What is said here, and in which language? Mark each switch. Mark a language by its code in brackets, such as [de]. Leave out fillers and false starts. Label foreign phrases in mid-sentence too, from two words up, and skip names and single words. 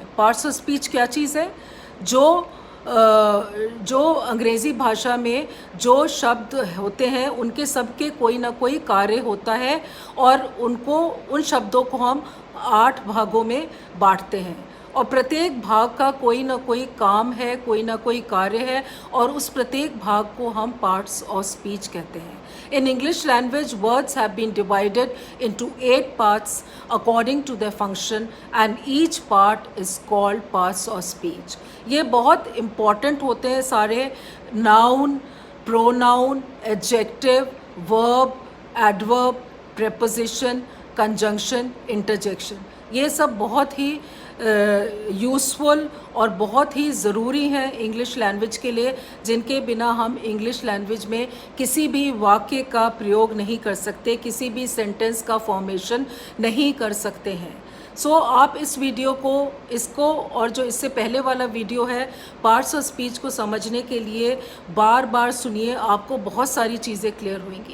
[en] parts of speech [hi] क्या चीज़ है? जो अंग्रेज़ी भाषा में जो शब्द होते हैं उनके सबके कोई ना कोई कार्य होता है और उन शब्दों को हम 8 भागों में बांटते हैं और प्रत्येक भाग का कोई ना कोई काम है, कोई ना कोई कार्य है और उस प्रत्येक भाग को हम [en] parts of speech [hi] कहते हैं। [en] In English language, words have been divided into 8 parts according to their function and each part is called parts of speech. [hi] ये बहुत important होते हैं सारे, [en] noun, pronoun, adjective, verb, adverb, preposition, conjunction, interjection. [hi] ये सब बहुत ही यूज़फुल और बहुत ही ज़रूरी हैं [en] English language [hi] के लिए, जिनके बिना हम [en] English language [hi] में किसी भी वाक्य का प्रयोग नहीं कर सकते, किसी भी सेंटेंस का फॉर्मेशन नहीं कर सकते हैं। सो आप इस वीडियो को, इसको और जो इससे पहले वाला वीडियो है [en] parts of speech [hi] को समझने के लिए बार बार सुनिए, आपको बहुत सारी चीज़ें क्लियर होंगी।